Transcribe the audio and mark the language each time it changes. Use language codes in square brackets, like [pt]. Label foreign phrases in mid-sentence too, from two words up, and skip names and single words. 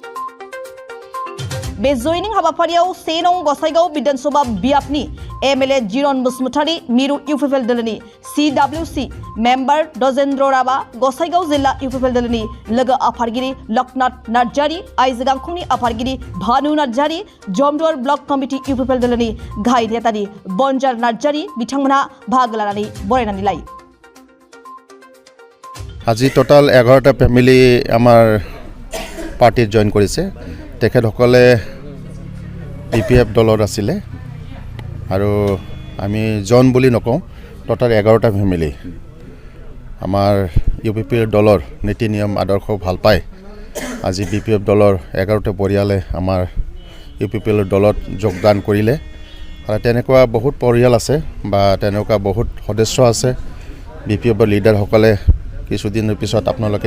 [brx] बे जयनिं हाबाफारियाव 1 नं गसाइगाव विधानसभा बियाबनि एमएलए जिरन बसुमतारी मिरु इउपिपिएल दोलोनि सिडब्लिउसि मेम्बार दजेन्द्र राबा गसाइगाव जिल्ला इउपिपिएल दोलोनि लोगो आफादगिरि लकनाथ नार्जारी आइजो गांखंनि आफादगिरि भानु नार्जारी जमदुवार ब्लक कमिटि इउपिपिएल दोलोनि गाहाय नेतानि बन्जार नार्जारी बिथांमोनहा बाहागो लानानै बरायनानै लायो [as] আজি টোটাল 11টা ফ্যামিলি আমাৰ পাৰ্টিত জয়েন কৰিছে তেখেতসকলে বিপিএফ দলৰ আছিলে আৰু আমি জন বুলি নকওঁ টোটাল 11টা ফ্যামিলি আমাৰ ইউপিপিএল দলৰ নীতি নিয়ম আদৰ্শ ভাল পায় আজি বিপিএফ দলৰ 11টা পৰিয়ালে আমাৰ ইউপিপিএল দলত যোগদান কৰিলে আৰু তেনেকুৱা বহুত পৰিয়াল আছে বা তেনেকুৱা বহুত সদস্য আছে বিপিএফৰ লিডাৰসকলে কিছুদিনৰ পিছত আপোনালোকে